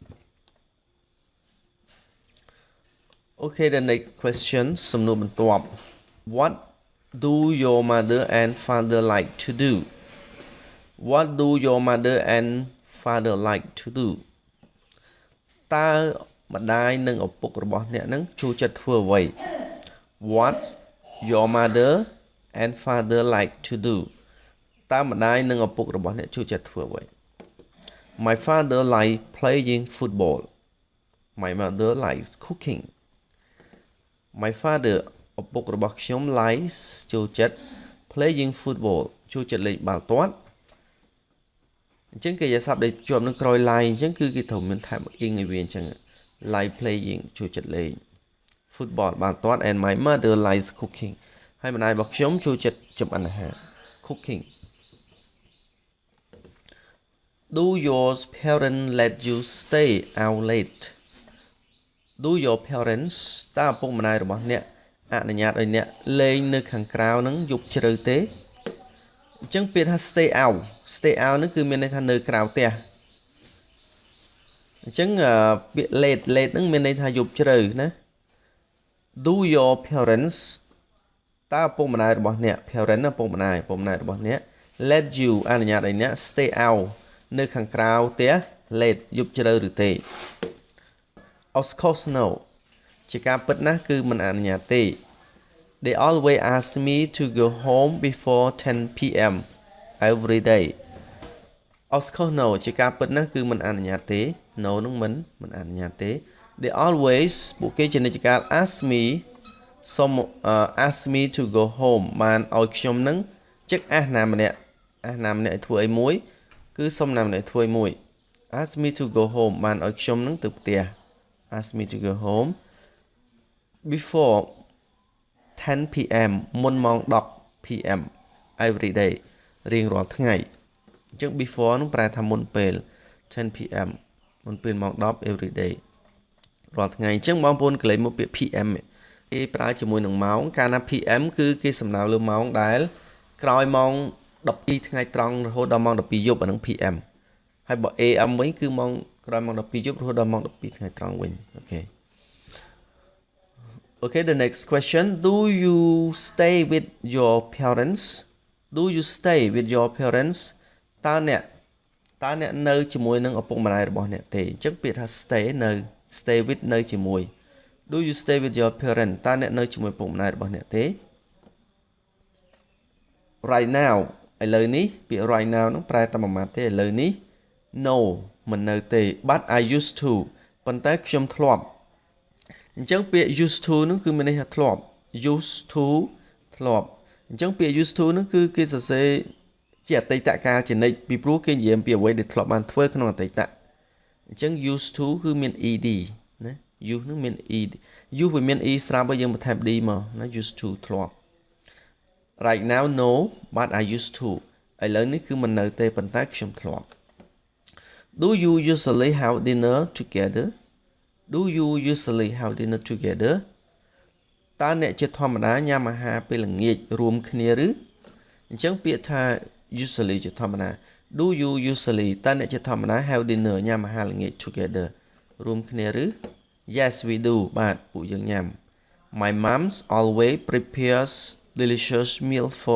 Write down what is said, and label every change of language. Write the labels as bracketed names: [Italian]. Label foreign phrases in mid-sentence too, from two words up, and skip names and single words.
[English] Okay the next question [Khmer] សំណួរបន្ទាប់ [English] What do your mother and father like to do What do your mother and father like to do [Khmer] តើម្ដាយនិងឪពុករបស់ អ្នកនឹងចូលចិត្តធ្វើអ្វី [English] What your mother and father like to do [Khmer] តើម្ដាយនិងឪពុករបស់អ្នកចូលចិត្ត ធ្វើអ្វី [English] My father like playing football My mother likes cooking My father [Khmer] ឪពុករបស់ខ្ញុំ likes ចូលចិត្ត [English] playing football [Khmer] ចូលចិត្តលេងបាល់ទាត់អញ្ចឹងគេនិយាយស័ព្ទដែលជាប់នឹងក្រោយ like អញ្ចឹងគឺគេត្រូវមានថែម ing ឲ្យវាអញ្ចឹង [English] like playing [Khmer] ចូលចិត្តលេង football បាល់ទាត់ [English] and my mother likes cooking [Khmer] ហើយម្ដាយរបស់ខ្ញុំចូលចិត្តចម្អិនអាហារ cooking [English] Do your parents let you stay out late Do your parents [Khmer] តើឪពុកម្ដាយរបស់អ្នកអនុញ្ញាតឲ្យអ្នកលេងនៅខាងក្រៅហ្នឹងយប់ជ្រៅទេអញ្ចឹងពាក្យថា [English] stay out [Khmer] ហ្នឹងគឺមានន័យថានៅក្រៅផ្ទះ អញ្ចឹងពាក្យ late ហ្នឹងមានន័យថាយប់ជ្រៅណា [English] Do your parents [Khmer] តើឪពុកម្ដាយរបស់អ្នក parent ឪពុកម្ដាយរបស់អ្នក [English] let you [Khmer] អនុញ្ញាតឲ្យអ្នក [English] stay out [Khmer] នៅខាងក្រៅផ្ទះ late យប់ជ្រៅឬទេ [English] of course no [Khmer] ជាការពិតណាស់គឺមិនអនុញ្ញាតទេ [English] they always ask me to go home before 10 p.m. every day of course no [Khmer] ជាការពិតណាស់គឺមិនអនុញ្ញាតទេ no នឹងមិនអនុញ្ញាតទេ [English] they always [Khmer] ពួកគេជានិច្ចកាល [English] ask me to go home [Khmer] បានឲ្យខ្ញុំនឹងចឹកអាសណាម្នាក់ឲ្យធ្វើអីមួយគឺសុំណាម្នាក់ធ្វើអីមួយ [English] ask me to go home [Khmer] បានឲ្យខ្ញុំនឹងទៅផ្ទះ [English] ask me to go home before 10 p.m. [Khmer] មុនម៉ោង [English] 10 p.m. every day [Khmer] រៀងរាល់ថ្ងៃអញ្ចឹង before នឹងប្រែថាមុនពេល10 p.m. មុនពេលម៉ោង10 [English] every day [Khmer] រាល់ថ្ងៃអញ្ចឹងបងប្អូនកលេចមកពាក្យ PM គេប្រើជាមួយនឹងម៉ោងកាលណា PM គឺគេសំដៅលើម៉ោងដែលក្រោយម៉ោង12ថ្ងៃត្រង់រហូតដល់ម៉ោង12យប់អានឹង PM ហើយបើ AM វិញគឺម៉ោងក្រោយម៉ោង12យប់រហូតដល់ម៉ោង12ថ្ងៃត្រង់វិញអូខេ [English] Okay, the next question. Do you stay with your parents? Do you stay with your parents? [Khmer] តើអ្នកនៅជាមួយនឹងឪពុកម្ដាយរបស់អ្នកទេអញ្ចឹងពាក្យថា [English] stay with [Khmer] នៅជាមួយ [English] Do you stay with your parents? [Khmer] តើអ្នកនៅជាមួយឪពុកម្ដាយរបស់អ្នកទេ [English] Right now [Khmer] ឥឡូវនេះពាក្យ [English] right now [Khmer] នឹងប្រែតែមួយម៉ាត់ទេឥឡូវនេះ No មិននៅទេ [English] But I used to [Khmer] ប៉ុន្តែខ្ញុំធ្លាប់អញ្ចឹងពាក្យ [English] used to [Khmer] នឹងគឺមានន័យថាធ្លាប់ [English] used to [Khmer] ធ្លាប់អញ្ចឹងពាក្យ [English] used to [Khmer] នឹងគឺគេសរសេរជាអតីត កាលជានិច្ចពីព្រោះគេនិយាយអំពីអ្វីដែលធ្លាប់បានធ្វើក្នុងអតីតអញ្ចឹង [English] used to [Khmer] គឺមាន ed ណា use នឹងមាន ed use វាមាន e ស្រាប់ហើយយើងបន្ថែម d មកណា [English] used to [Khmer] ធ្លាប់ [English] right now no but I used to [Khmer] ឥឡូវនេះគឺមិននៅទេប៉ុន្តែខ្ញុំធ្លាប់ [English] Do you usually have dinner together Do you usually have dinner together [Khmer] តើអ្នកជាធម្មតាញ៉ាំអាហារ ពេលល្ងាចរួមគ្នាឬអញ្ចឹងពាក្យថា usually ជាធម្មតា [English] Do you usually [Khmer] តើអ្នកជាធម្មតា [English] have dinner [Khmer] ញ៉ាំអាហារល្ងាច [English] together [Khmer] រួមគ្នាឬ [English] Yes we do [Khmer] បាទពួកយើងញ៉ាំ [English] My mom always prepares delicious meal for